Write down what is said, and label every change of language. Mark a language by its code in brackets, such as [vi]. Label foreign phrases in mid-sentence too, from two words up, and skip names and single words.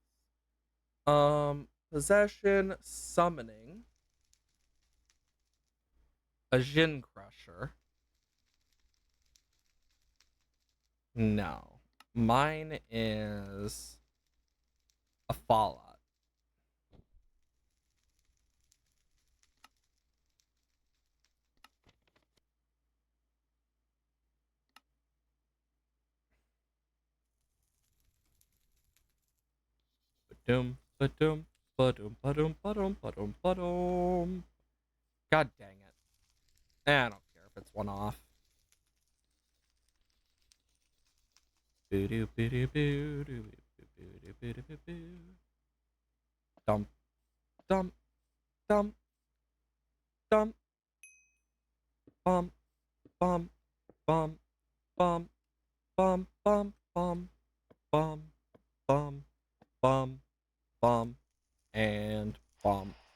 [en] Possession, summoning, a Jin Crusher. No. Mine is a Fallout. Ba-doom, ba-doom, ba-doom, ba-doom, ba-doom, ba-doom, ba-doom. God dang it. I don't care if it's one off. Boo-doo, boo-doo, boo-doo, boo-doo, boo-doo, boo-doo. Dump, dump, dump, dump, bum, bum, bum, bum, bum, bum, bum, bum, bum, bum, bum, and bum.